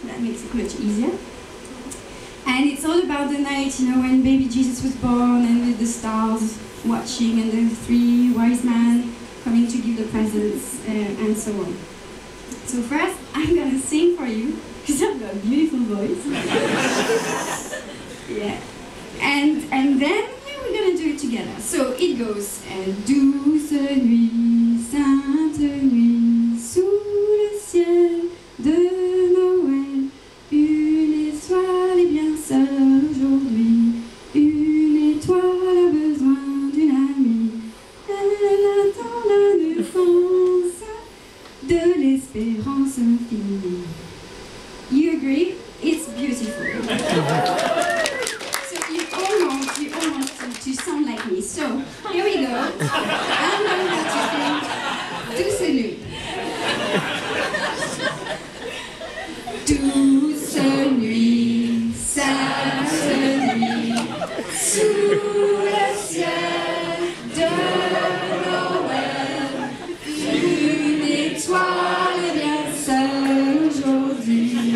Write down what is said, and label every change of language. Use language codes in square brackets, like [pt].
[en] That makes it much easier. And it's all about the night, you know, when baby Jesus was born, and with the stars watching, and the three wise men coming to give the presents, and so on. So first, I'm gonna sing for you, because I've got a beautiful voice. Yeah. And then we're gonna do it together. So it goes, [fr] douce nuit, sainte nuit, sous le ciel de Noël, une étoile est bien seule aujourd'hui, une étoile a besoin d'une amie, elle attend la naissance de l'espérance infinie. [en] You agree? It's beautiful. So you all want to sound like me. So here we go. I'm going to sing Douce Nuit. [fr] Douce nuit, sainte nuit, sous le ciel de Noël, une étoile est bien seule aujourd'hui,